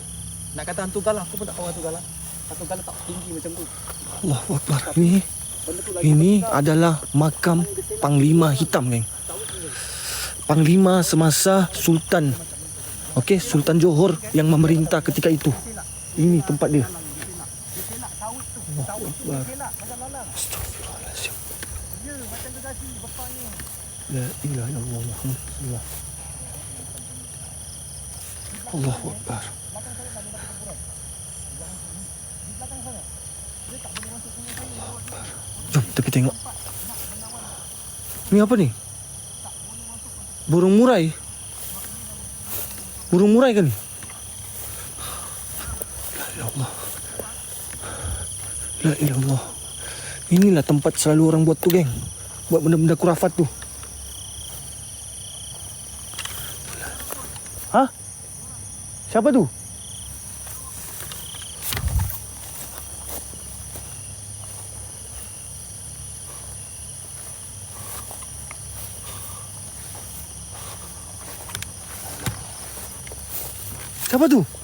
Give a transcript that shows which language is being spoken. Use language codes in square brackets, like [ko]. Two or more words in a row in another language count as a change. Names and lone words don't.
[ms] Nak kata hantu galah, aku pun tak tahu hantu galah. Hantu galah tak tinggi macam tu. [ar] الله أكبر. [ms] Ini adalah makam Panglima Hitam, geng. Panglima semasa Sultan. Okey, Sultan Johor yang memerintah ketika itu. Ini tempat dia. [ar] الله أكبر. أستغفر الله العظيم. لا إله إلا الله محمد رسول الله. الله أكبر. [ms] Jom kita tengok. Ni apa ni? Burung murai. Burung murai kan? [ar] لا إلا الله. لا إلا الله. [ms] Inilah tempat selalu orang buat tu, geng. Buat benda-benda kurafat tu. Hah? Siapa tu? Siapa tu?